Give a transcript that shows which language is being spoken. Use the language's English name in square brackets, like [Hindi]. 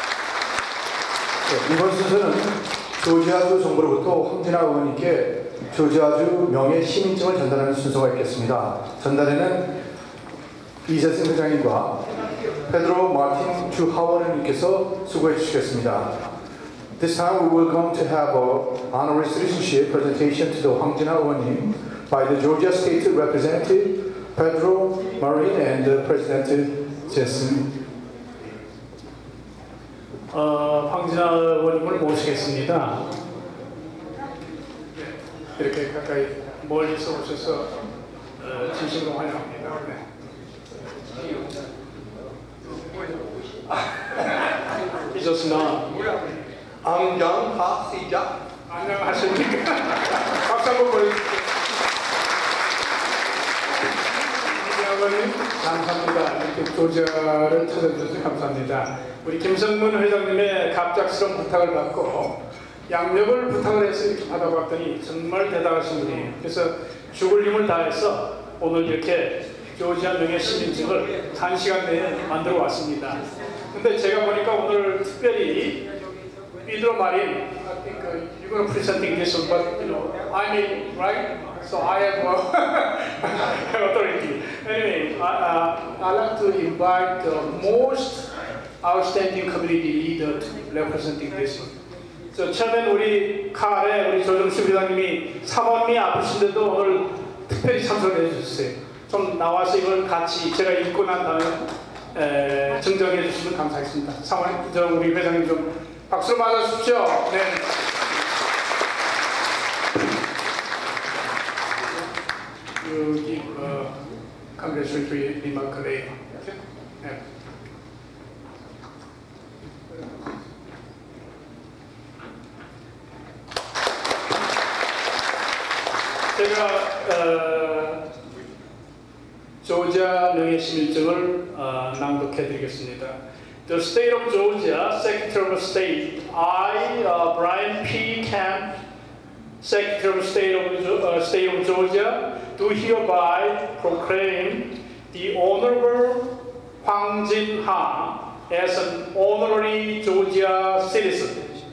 [Korean] 네, 이번 순서는 조지아주 정부로부터 황진아 의원님께 조지아주 명예 시민증을 전달하는 순서가 있겠습니다. 전달에는 이재승 회장님과 페드로 마틴 주 하원님께서 수고해 주시겠습니다. [English] This time we will going to have an honorary citizenship presentation to the 황진아 의원님 by the Georgia State Representative Pedro Marin and the President Jason. [Korean] 황진아 의원님을 모시겠습니다. 이렇게 가까이 멀리서 오셔서 진심으로 환영합니다. 네. 잊었으나 안녕하시죠? 안녕하십니까? 박수 한번 보여주세요. 의원님 감사합니다. 이렇게 조지아를 찾아주셔서 감사합니다. 우리 김성문 회장님의 갑작스러운 부탁을 받고 양력을 부탁을 해서 이렇게 받아봤더니 정말 대단하신 분이에요. 그래서 죽을 힘을 다해서 오늘 이렇게 조지아 명예 시민증을 1시간 내에 만들어 왔습니다. 근데 제가 보니까 오늘 특별히 [English] Pedro Marin, I think you're going to presenting this one, but you know, I mean, right? So I have authority. Anyway, I'd like to invite the most outstanding community leader to representing this one. [Korean] So 처음엔 우리 칼에 우리 조정수 회장님이 사모님이 아프신데도 오늘 특별히 참석해 주셨어요. 좀 나와서 이걸 같이 제가 읽고 난 다음에 정정해 주시면 감사하겠습니다. 사모님, 저 우리 회장님 좀 박수로 맞아주십시오. 네. [English] You give congratulatory remark later. Okay? [Korean] 네. 제가 조지아 명예시민증을 낭독해드리겠습니다. [English] The State of Georgia, Secretary of State, I, Brian P. Camp, Secretary of State of Georgia, do hereby proclaim the Honorable Hwang Jin-ha as an honorary Georgia citizen.